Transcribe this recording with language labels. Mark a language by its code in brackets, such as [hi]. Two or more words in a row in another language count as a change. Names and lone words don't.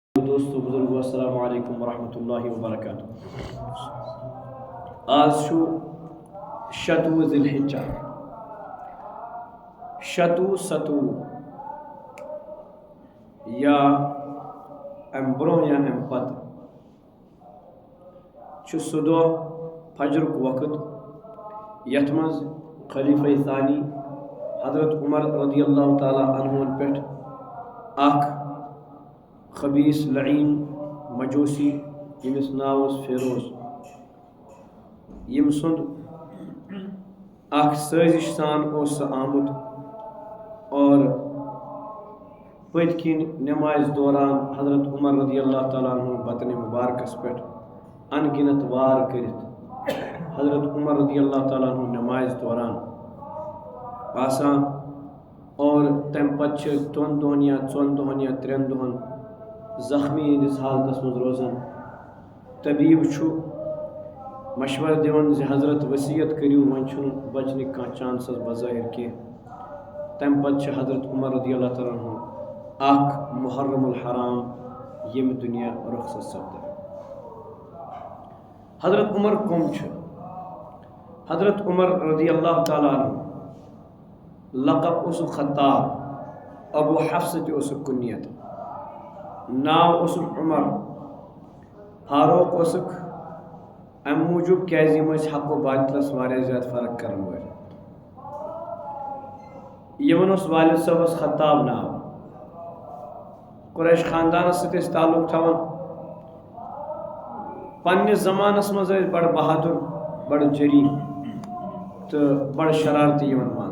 [ur] دوستو بزرگو [ar] السلام علیکم ورحمۃ اللہ وبرکاتہ. [ks] آج شو شتوہ ذی الحجہ، شتوہ ستوہ یا ام برونٛہہ یا ام پتہٕ چھُ سُہ دۄہ فجرُک وقت یتھ منٛز خلیفہ ثانی حضرت عمر [ar] رضی اللہ تعالیٰ [ks] عنہُن پٮ۪ٹھ اکھ خبیث لعین مجوسی ییٚمِس ناو اوس فیروز، ییٚمہِ سُنٛد اکھ سٲزش سان اوس سُہ آمُت اور پٔتۍ کِنۍ نمازِ دوران حضرت عمر [ar] رضی اللہ تعالیٰ عنہ [ks] بطنِ مبارکس پٮ۪ٹھ ان گنت وار کٔرِتھ حضرت عمر [ar] رضی اللہ تعالیٰ عنہ [ks] نمازِ دوران آسان اور تمہِ پتہٕ چھِ 3 دۄہن یا 4 دۄہن یا 3 دۄہن زخمی ہندس حالتس منٛز روزان. طبیب چھُ مشورٕ دِوان زِ حضرت وصیت کٔرِو، وۄنۍ چھُنہٕ بچنٕکۍ کانٛہہ چانسز بظٲہر کینٛہہ. تمہِ پتہٕ چھِ حضرت عمر [ar] رضی اللہ تعالیٰ عنہ [ks] اکھ محرم الحرام ییٚمہِ دُنیا رخصت سپدان. حضرت عمر کم چھُ؟ حضرت عمر [ar] رضی اللہ تعالیٰ عنہ [ks] لقب اوسُکھ خطاب، ابو حفص تہِ اوسُکھ کُنیت، ناو اوسُکھ عمر، فاروق اوسُکھ امہِ موٗجوٗب کیٛازِ یِم ٲسۍ حق و باطلس واریاہ زیادٕ فرق کرن وٲلۍ. یِمن اوس والد صٲبس خطاب ناو، قریش خاندانس سۭتۍ ٲسۍ تعلق تھاوان، پننِس زمانس منٛز ٲسۍ بڑٕ بہادُر، بڑٕ جری تہٕ بڑٕ شرارتی یِوان ماننہٕ.